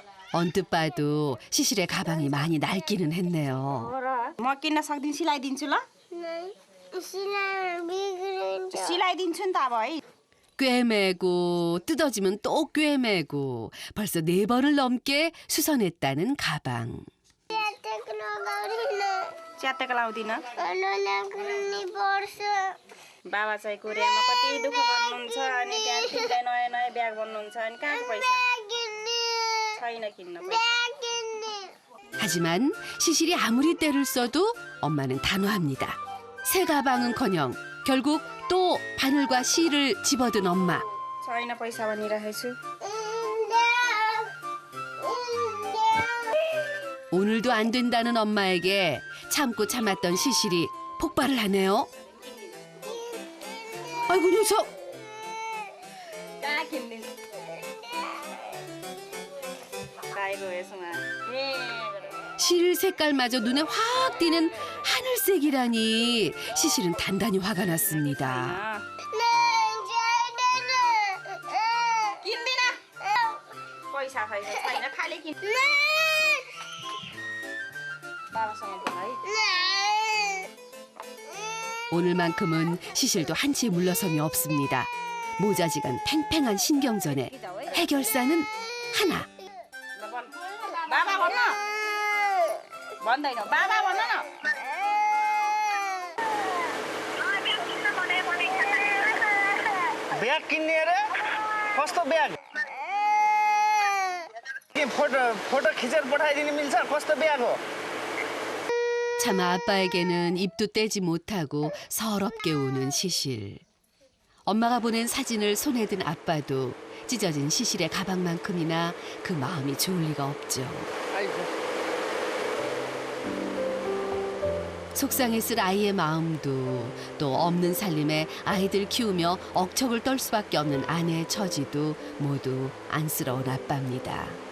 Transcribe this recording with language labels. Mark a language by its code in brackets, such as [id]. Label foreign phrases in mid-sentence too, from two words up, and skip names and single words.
[ko] 언뜻 봐도 시실의 가방이 많이 낡기는 했네요. [ne] म किन्न सक्दिनँ सिलाइदिन्छु ल सिलाइदिन्छु नि त अब है [ko] 꿰매고 뜯어지면 또 꿰매고 벌써 4번을 넘게 수선했다는 가방. [ne] च्यातेको लाउँदिन बाबा चाहिँ कोरियामा कति दुःख गर्नुहुन्छ अनि त्यहाँ तिनलाई नयाँ नयाँ ब्याग भन्नुहुन्छ अनि कहाँको पैसा छैन किन्न पैसा [ko] 하지만 시실이 아무리 때를 써도 엄마는 단호합니다. 새 가방은커녕 결국 또 바늘과 실을 집어든 엄마. [ne] छैन पैसा भनिरहेको छु [ko] 오늘도 안 된다는 엄마에게 참고 참았던 시실이 폭발을 하네요. 아이고 녀석! [ne] कहाँ किनिदिन्छु 가이고 यसमा [ko] 실 색깔마저 눈에 확 띄는 하늘색이라니 시실은 단단히 화가 났습니다. [ne] किन्दिन पैसा छैन छैन खालि किन बाबासँग बोल है [ko] 오늘만큼은 시실도 한치의 물러섬이 없습니다. 모자지간 팽팽한 신경전에 해결사는 하나. [ne] बाबा भन्न भन्दैन बाबा भन न ब्याग किन्ने अरे कस्तो ब्याग के फोटो खिचेर पठाइदिनु मिल्छ कस्तो ब्याग हो [ko] 차마 아빠에게는 입도 떼지 못하고 서럽게 우는 시실. 엄마가 보낸 사진을 손에 든 아빠도 찢어진 시실의 가방만큼이나 그 마음이 좋을 리가 없죠. 속상했을 아이의 마음도 또 없는 살림에 아이들 키우며 억척을 떨 수밖에 없는 아내의 처지도 모두 안쓰러운 아빠입니다.